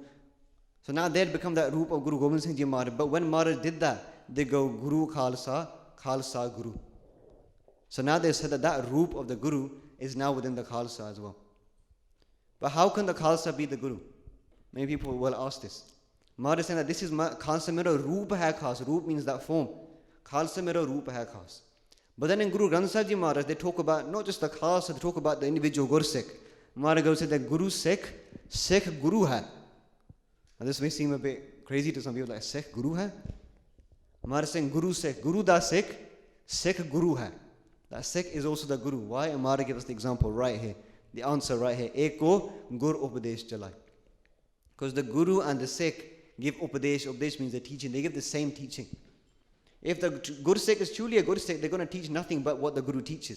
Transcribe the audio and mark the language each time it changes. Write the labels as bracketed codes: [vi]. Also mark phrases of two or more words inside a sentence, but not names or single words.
[en] So now they had become that roop of Guru Gobind Singh Ji Maharaj. But when Maharaj did that, they go, Guru Khalsa, Khalsa Guru. So now they said that roop of the Guru is now within the Khalsa as well. But how can the Khalsa be the Guru? Many people will ask this. Maharaj is saying that this is [pa] ਖ਼ਾਲਸਾ ਮੇਰਾ ਰੂਪ ਹੈ ਖ਼ਾਸ. [en] Roop means that form. [pa] ਖ਼ਾਲਸਾ ਮੇਰਾ ਰੂਪ ਹੈ ਖ਼ਾਸ. [en] But then in Guru Granth Sahib Ji Maharaj, they talk about not just the Khalsa, they talk about the individual Gursikh. Maharaj goes said that [pa] ਗੁਰੂ ਸਿੱਖ, ਸਿੱਖ ਗੁਰੂ ਹੈ. [en] Now this may seem a bit crazy to some people, like [pa] ਸਿੱਖ ਗੁਰੂ ਹੈ. [en] Maharaj saying [pa] ਗੁਰੂ ਸਿੱਖ, ਗੁਰੂ ਦਾ ਸਿੱਖ, ਸਿੱਖ ਗੁਰੂ ਹੈ. [en] That Sikh is also the Guru. Why? And Maharaj gives us the example right here. The answer right here. [pa] ਏਕੋ ਗੁਰ ਉਪਦੇਸੁ ਚਲੈ. [en] Because the Guru and the Sikh give Upadesh. Upadesh means the teaching. They give the same teaching. If the Gursikh is truly a Gursikh, they're going to teach nothing but what the Guru teaches.